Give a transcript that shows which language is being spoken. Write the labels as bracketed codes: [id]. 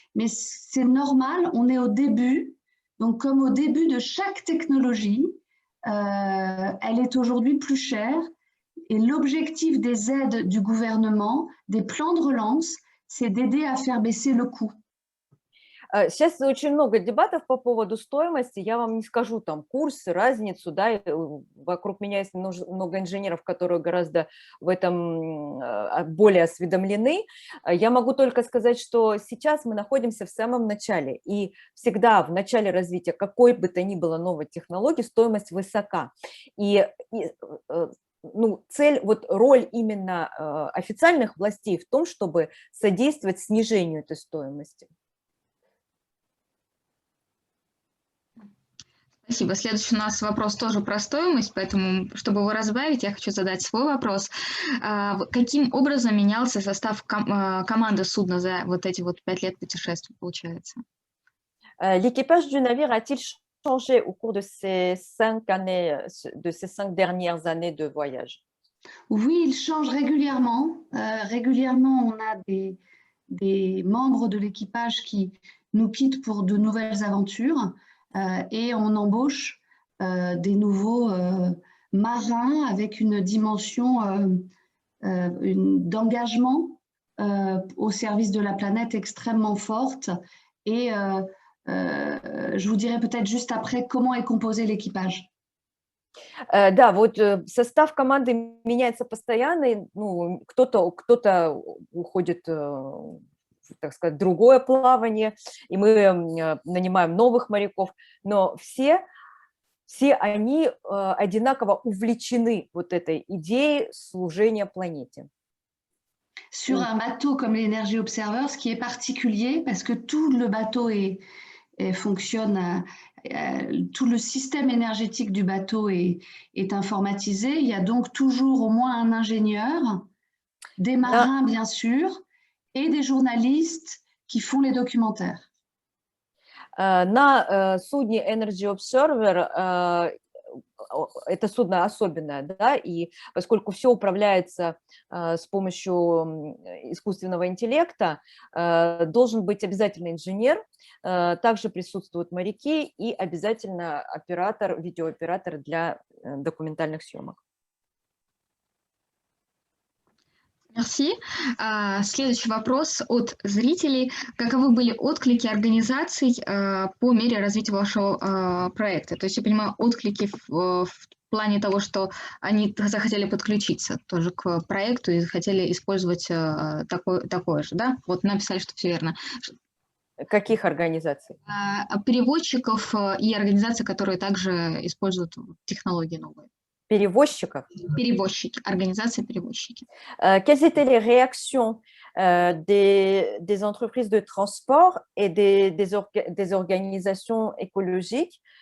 [fr] Mais c'est normal, on est au début. Donc, comme au début de chaque technologie, elle est aujourd'hui plus chère. Et l'objectif des aides du gouvernement, des plans de relance, c'est d'aider à faire baisser le coût. [ru] Сейчас очень много дебатов по поводу стоимости. Я вам не скажу там курс, разницу, да, вокруг меня есть много инженеров, которые гораздо в этом более осведомлены. Я могу только сказать, что сейчас мы находимся в самом начале, и всегда в начале развития какой бы то ни было новой технологии стоимость высока. Ну, цель, вот роль именно официальных властей в том, чтобы содействовать снижению этой стоимости. Спасибо. Следующий у нас вопрос тоже про стоимость, поэтому, чтобы его разбавить, я хочу задать свой вопрос. Каким образом менялся состав команды судна за вот эти вот 5 лет путешествий, получается? [fr] L'équipage du navire a-t-il changé au cours de ces 5 années, de ces 5 dernières années de voyage? Oui, il change régulièrement. Régulièrement, on a des membres de l'équipage qui nous quittent pour de nouvelles aventures et on embauche des nouveaux marins avec une dimension d'engagement au service de la planète extrêmement forte. Et je vous dirai peut-être juste après comment est composé l'équipage. [ru] Да, вот состав команды меняется постоянно, и, ну, кто-то уходит, так сказать, в другое плавание, и мы нанимаем новых моряков, но все они одинаково увлечены вот этой идеей служения планете. [fr] Sur un bateau comme l'Energy Observer, ce qui est particulier, parce que tout le bateau fonctionne, tout le système énergétique du bateau est informatisé. Il y a donc toujours au moins un ingénieur, des marins bien sûr, et des journalistes qui font les documentaires. [ru] На судне Energy Observer это судно особенное, да, и поскольку все управляется с помощью искусственного интеллекта, должен быть обязательно инженер, также присутствуют моряки и обязательно оператор, видеооператор для документальных съемок. Merci. Следующий вопрос от зрителей. Каковы были отклики организаций по мере развития вашего проекта? То есть, я понимаю, отклики в плане того, что они захотели подключиться тоже к проекту и хотели использовать такое же, да? Вот написали, что все верно. Каких организаций? Переводчиков и организаций, которые также используют технологии новые. Перевозчиков? Перевозчики, организации-перевозчики. [fr] Quelles étaient les réactions des entreprises de transport et des organisations écologiques?